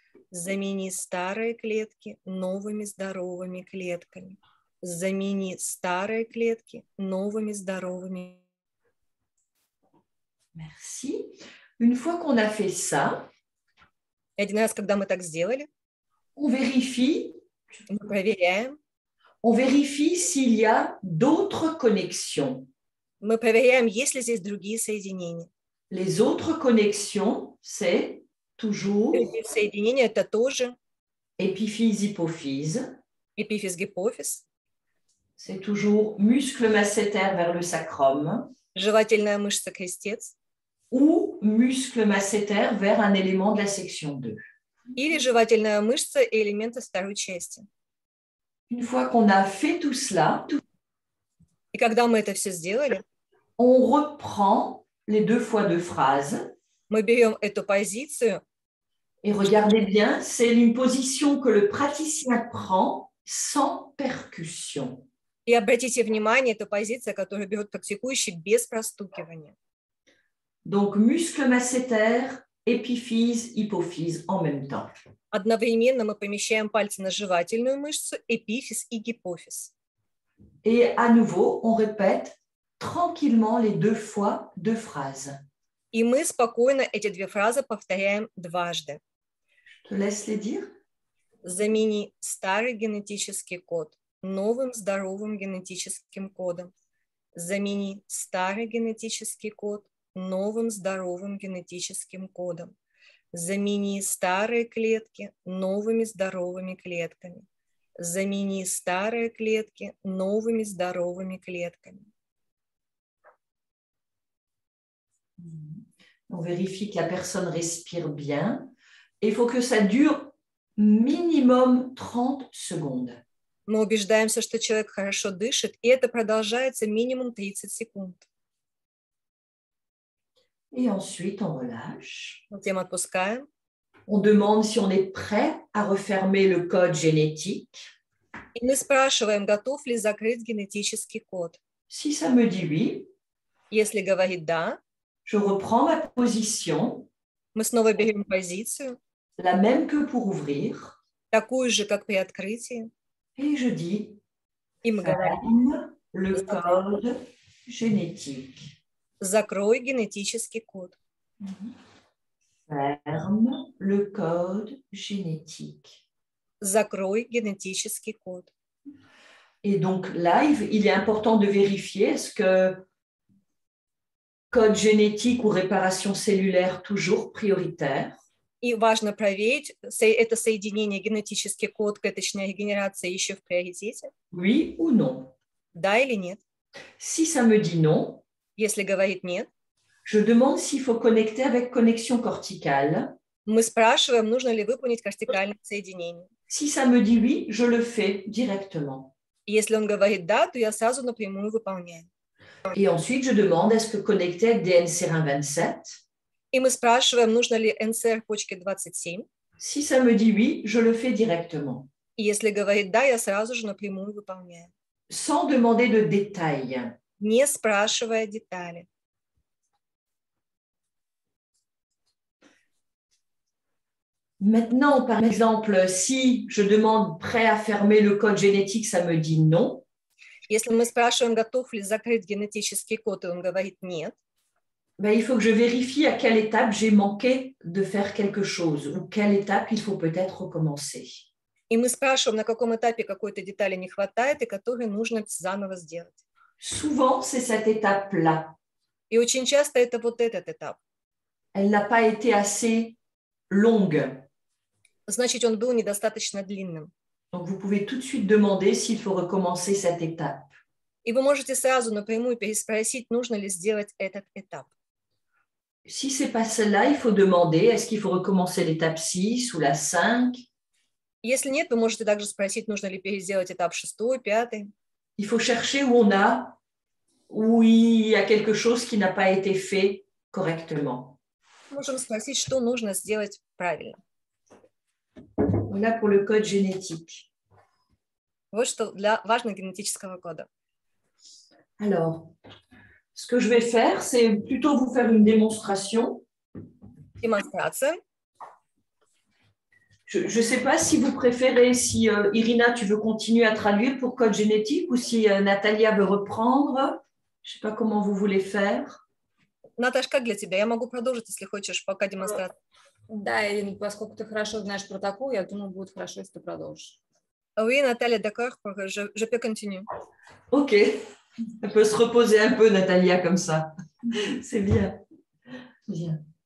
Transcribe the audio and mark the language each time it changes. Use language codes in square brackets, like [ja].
[ru] Замени старые клетки новыми здоровыми клетками. Замени старые клетки новыми здоровыми. [fr] Merci. Une fois qu'on a fait ça, [ru] Один раз, когда мы так сделали, [fr] on vérifie [ru] мы проверяем. [fr] On vérifie s'il y a d'autres connexions. [ru] Мы проверяем, есть ли здесь другие соединения. [fr] Les autres connexions, c'est toujours [ru] Другие соединения – это тоже [fr] épiphyse-hypophyse. [ru] эпифиз-гипофиз, [fr] C'est toujours muscle masséter vers le sacrum [ru] жевательная мышца крестец [fr] ou muscle masséter vers un élément de la section 2. [ru] или жевательная мышца и элементы второй части. [fr] Une fois qu'on a fait tout cela, [ru] И когда мы это все сделали, [fr] on reprend les 2 fois 2 phrases. [ru] мы берем эту позицию, [fr] Et regardez bien, c'est une position que le praticien prend sans percussion. [ru] и обратите внимание, это позиция, которую берет практикующий без простукивания. [fr] Donc, muscle masséter, épiphyse, hypophyse en même temps. [ru] Одновременно мы помещаем пальцы на жевательную мышцу, эпифиз и гипофиз. [fr] Et à nouveau, on répète tranquillement les 2 fois 2 phrases. [ru] И мы спокойно эти 2 фразы повторяем дважды. [fr] Je te laisse les dire. [ru] Замени старый генетический код новым здоровым генетическим кодом. Замени старый генетический код новым здоровым генетическим кодом. Замени старые клетки новыми здоровыми клетками. Замени старые клетки новыми здоровыми клетками. [fr] On vérifie que la personne respire bien. Et il faut que ça dure minimum 30 secondes. [ru] Мы убеждаемся, что человек хорошо дышит, и это продолжается минимум 30 секунд. [fr] Et ensuite, on relâche. [ru] Затем отпускаем. [fr] On demande si on est prêt à refermer le code génétique. [ru] И мы спрашиваем, готов ли закрыть генетический код. [fr] Si ça me dit oui, [ru] Если говорит «да», [fr] je reprends ma position, [ru] мы снова берем позицию, [fr] la même que pour ouvrir, [ru] такую же, как при открытии, [fr] et je dis [ru] и мы говорим [fr] ferme le code génétique. [ru] «закрой генетический код». [fr] Ferme le code génétique. [ru] Закрой генетический код. [fr] Et donc, live, il est important de vérifier est-ce que code génétique ou réparation cellulaire toujours prioritaire. [ru] И важно проверить, это соединение генетический код, клеточная регенерация еще в приоритете, [fr] Oui ou non. [ru] да или нет. [fr] Si ça me dit non, [ru] Если говорит нет, [fr] je demande s'il faut connecter avec connexion corticale. [ru] мы спрашиваем, нужно ли выполнить кортикальное соединение. [fr] Si ça me dit oui, je le fais directement. [ru] И если он говорит да, то я сразу напрямую выполняю. [fr] Et ensuite, je demande est-ce que connecter avec DNCR27. [ru] И мы спрашиваем, нужно ли НСР почки 27. [fr] Si ça me dit oui, je le fais directement, [ru] И если говорит да, я сразу же напрямую выполняю, [fr] sans demander de détails. [ru] не спрашивая детали. [fr] Maintenant, par exemple, si je demande prêt à fermer le code génétique, ça me dit non. [ru] Если мы спрашиваем, готов ли закрыть генетический код, и он говорит нет, [fr] Ben, il faut que je vérifie à quelle étape j'ai manqué de faire quelque chose ou quelle étape il faut peut-être recommencer. [ru] и мы спрашиваем, на каком этапе какой-то детали не хватает и которую нужно заново сделать. [fr] Souvent, c'est cette étape-là. [ru] И очень часто это вот этот этап. [fr] Elle n'a pas été assez longue. [ru] Значит, он был недостаточно длинным. [fr] Donc, vous pouvez tout de suite demander s'il faut recommencer cette étape. [ru] И вы можете сразу напрямую переспросить, нужно ли сделать этот этап. [fr] Si ce n'est pas celle-là, il faut demander est-ce qu'il faut recommencer l'étape 6 ou la 5. [ru] Если нет, вы можете также спросить, нужно ли переделать этап 6, 5. [fr] Il faut chercher où il y a quelque chose qui n'a pas été fait correctement. [ru] Можем спросить, что нужно сделать правильно. [fr] Voilà pour le code génétique. [ru] Вот что для важного генетического кода. [fr] Alors, ce que je vais faire, c'est plutôt vous faire une démonstration. [ru] Демонстрация. [fr] Je ne sais pas si vous préférez, si Irina, tu veux continuer à traduire pour code génétique ou si Natalia veut reprendre. Je ne sais pas comment vous voulez faire. [ru] Наташ, как для тебя? Я могу продолжить, если хочешь, пока демонстрация. Да, Ирина, поскольку ты хорошо знаешь протокол, я думаю, будет хорошо, если ты продолжишь. [fr] Oui, Nathalie, d'accord, je peux continuer. Ok, elle peut se reposer un peu, Natalia, comme ça. C'est bien. Bien.